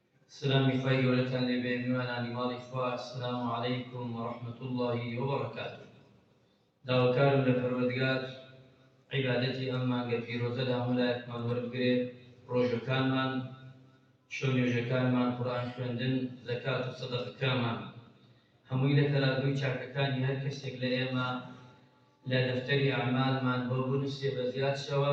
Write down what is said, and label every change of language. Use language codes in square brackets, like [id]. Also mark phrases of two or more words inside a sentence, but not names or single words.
[ckb] سلامی خی گەورەتان لێبێ میوانانی ماڵی خوا. [ar] السلام علیکم ورحمة الله وبركاته. [ckb] داواکارم لە پەروەردگار عیبادەتی ئەم مانگە پیرۆزەدا هەموو لایەکمان وەربگرێ، ڕۆژەکانمان، شەو نوێژەکانمان، قورئان خوێندن، زەکات و سەدەقەکانمان هەمووی لە تەرازوی چاکەکانی هەر کەسێک لە ئێمە لە دەفتەری ئەعمالمان بۆ بنووسێ بە زیادشەوە.